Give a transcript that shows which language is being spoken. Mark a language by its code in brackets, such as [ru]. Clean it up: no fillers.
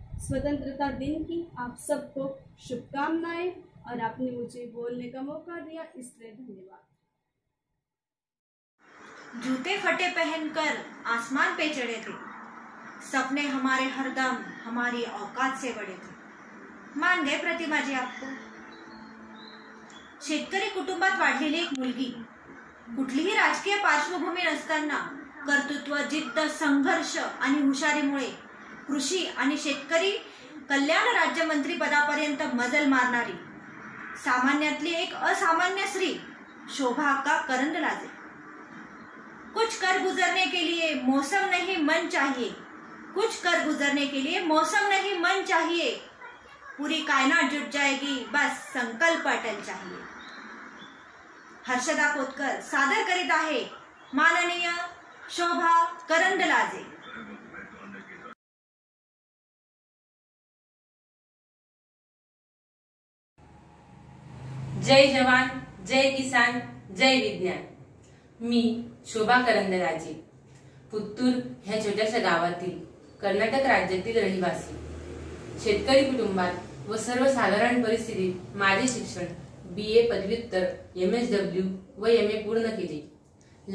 [hi] स्वतंत्रता दिन की आप सबको शुभकामनाएं और आपने मुझे बोलने का मौका दिया, इसलिए धन्यवाद। जूते फटे पहनकर आसमान पे चढ़े थे, सपने हमारे हरदम हमारी औकात से बड़े थे। मान गए प्रतिमा जी आपको। [mr] शेतकरी कुटुंबात वाढलेली एक मुलगी, कुठलीही राजकीय पार्श्वभूमी नसताना कर्तृत्व, जिद्द, संघर्ष आणि हुशारीमुळे कृषी आणि शेतकरी कल्याण राज्यमंत्री पदापर्यंत मजल मारणारी सामान्यातली एक असामान्य स्त्री शोभा अक्का करंदलाजे। [hi] कुछ कर गुजरने के लिए मौसम नहीं मन चाहिए, कुछ कर गुजरने के लिए मौसम नहीं मन चाहिए, पूरी कायनात जुट जाएगी बस संकल्प अटल चाहिए। [mr] हर्षदा कोतकर सादर करीत आहे माननीय शोभा करंदलाजे। जय जवान, जय किसान, जय विज्ञान। मी शोभा करंदलाजे, पुत्तूर ह्या छोट्याशा गावातील कर्नाटक राज्यातील रहिवासी, शेतकरी कुटुंबात व सर्वसाधारण परिस्थितीत माझे शिक्षण BA पदव्युत्तर MSW व MA पूर्ण केले।